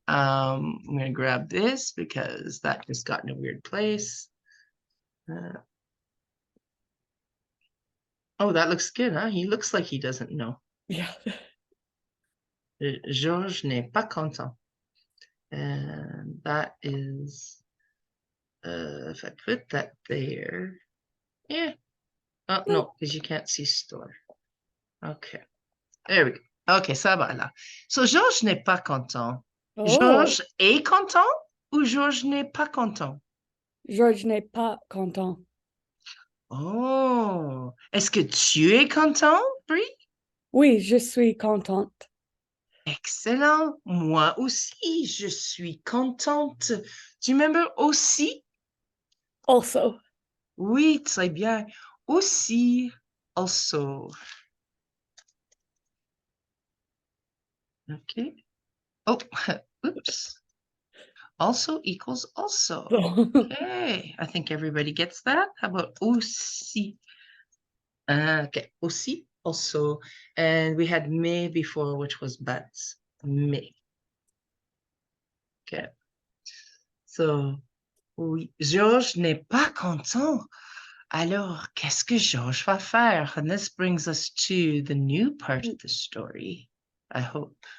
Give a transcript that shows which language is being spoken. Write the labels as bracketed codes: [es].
[en] I'm going to grab this because that just got in a weird place. Oh, that looks good, huh? He looks like he doesn't know. Yeah. [fr] Georges n'est pas content. [en] And that is, if I put that there, yeah. Oh, no, because you can't see store. Okay, there we go. Okay, [fr] ça va là. So, Georges n'est pas content. Oh, Georges est content ou Georges n'est pas content? Georges n'est pas content. Oh, est-ce que tu es content, Brie? Oui, je suis contente. Excellent. Moi aussi, je suis contente. [en] Do you remember aussi? Also. [fr] Oui, très bien. Aussi, also. [en] Okay. Oh, oops. Also equals also. Okay, I think everybody gets that. How about aussi? Okay, aussi, also. And we had mais before, which was but. [fr] Mais. Okay. So, oui, Georges n'est pas content. Alors, qu'est-ce que Georges va faire? [en] And this brings us to the new part of the story, I hope.